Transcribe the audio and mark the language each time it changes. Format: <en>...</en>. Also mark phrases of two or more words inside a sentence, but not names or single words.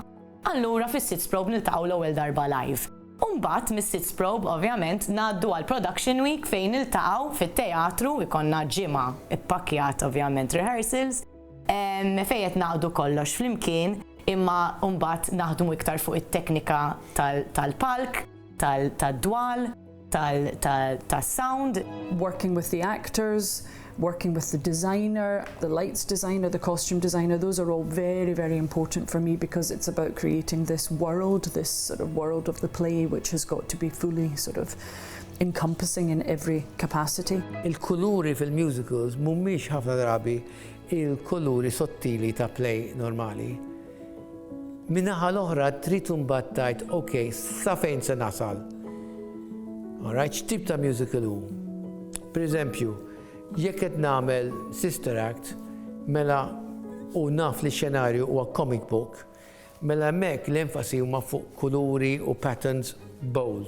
<mt>Allura fis-sits probe niltaqgħu l-ewwel darba live. Mbagħad mis-sits probe ovvjament ngħaddu għal</mt> <en>production week</en> <mt>fejn niltaqgħu fit-teatru ikonna ġimgħa ippakkjat ovvjament rehearsals fejn qed naqdu kollox flimkien, imma mbagħad naħdmu iktar fuq it-teknika tal-palk, tad-dwal, tas-sound.</mt> <en>Working with the actors, working with the designer, the lights designer, the costume designer, those are all very, very important for me, because it's about creating this world, this sort of world of the play, which has got to be fully sort of encompassing in every capacity.</en> <mt>Il-kuluri fil-musicals mhumiex ħafna drabi il-kuluri sottili ta' play normali. Min-naħa l-oħra trid imbagħad tgħid, okay, sa fejn se nasal.</mt> <en>All right,</en> <mt>x'tip ta' musical hu? Pereżempju, jekk qed nagħmel sister act, mela u naf li x-xenarju huwa</mt> <en>comic book,</en> <mt>mela hemmhekk l-enfasi huma fuq kuluri u</mt> <en>patterns bold.</en>